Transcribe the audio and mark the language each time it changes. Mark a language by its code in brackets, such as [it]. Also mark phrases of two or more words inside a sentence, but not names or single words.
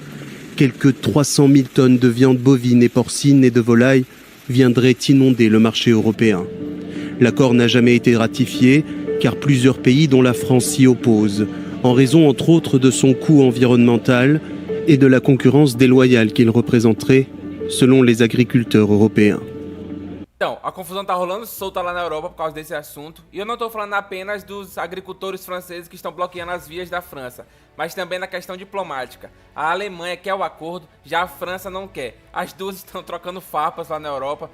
[fr] Quelques 300 000 tonnes de viande bovine et porcine et de volaille viendraient inonder le marché européen. L'accord n'a jamais été ratifié, car plusieurs pays, dont la France, s'y opposent, en raison entre autres de son coût environnemental et de la concurrence déloyale qu'il représenterait, selon les agriculteurs européens. [pt] Então, a confusão tá rolando solta lá na Europa por causa desse assunto. E eu não tô falando apenas dos agricultores franceses que estão bloqueando as vias da França, mas também na questão diplomática. A Alemanha quer o acordo, já a França não quer. As duas estão trocando farpas lá na Europa.